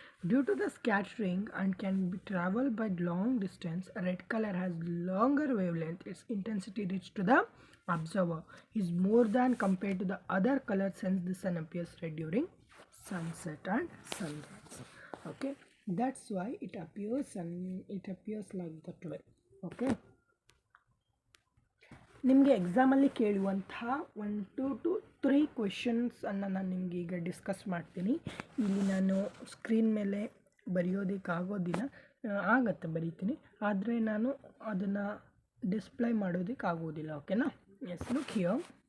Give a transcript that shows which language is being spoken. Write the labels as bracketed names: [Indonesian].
[English] Due to the scattering and can be travel by long distance, red colour has longer wavelength. It's intensity reach to the observer is more than compared to the other colors, since the sun appears red during sunset and sunrise. Okay, that's why it appears like that way. [Kannada] Okay, ನಿಮಗೆ ಎಕ್ಸಾಮಲ್ಲಿ ಕೇಳುವಂತಹ 1 to 3 ಕ್ವೆಶನ್ಸನ್ನು ನಾನು ನಿಮಗೆ ಈಗ discuss ಮಾಡ್ತೀನಿ. ಇಲ್ಲಿ ನಾನು screen ಮೇಲೆ ಬರೆಯೋದಕ್ಕಾಗೋದಿಲ್ಲ, ಬರೀತೀನಿ, ಆದರೆ ನಾನು ಅದನ್ನು ಡಿಸ್ಪ್ಲೇ ಮಾಡೋದಕ್ಕಾಗೋದಿಲ್ಲ. ಓಕೆನಾ. [English] Yes, look here.